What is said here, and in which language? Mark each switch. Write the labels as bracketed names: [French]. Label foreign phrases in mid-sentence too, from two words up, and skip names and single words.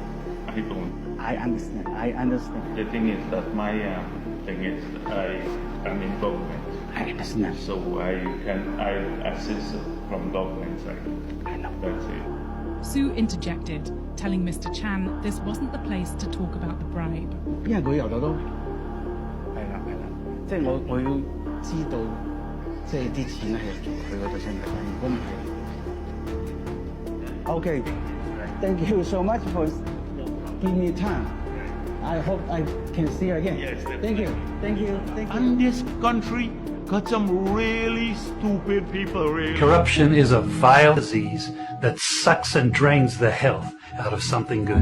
[English] I understand. The thing is that my thing is I'm in government. I understand. So I assist from government side. I know. That's it. Sue interjected, telling Mr. Chan this wasn't the place to talk about the bribe. [Cantonese] 因為佢由頭都係啦，即係我要知道，即係啲錢係佢嗰度先嚟。如果唔係 [English] ，Okay, thank you so much for giving me time. I hope I can see you again. Yes, thank you. And this country got some really stupid people, really. Corruption is a vile disease that sucks and drains the health out of something good.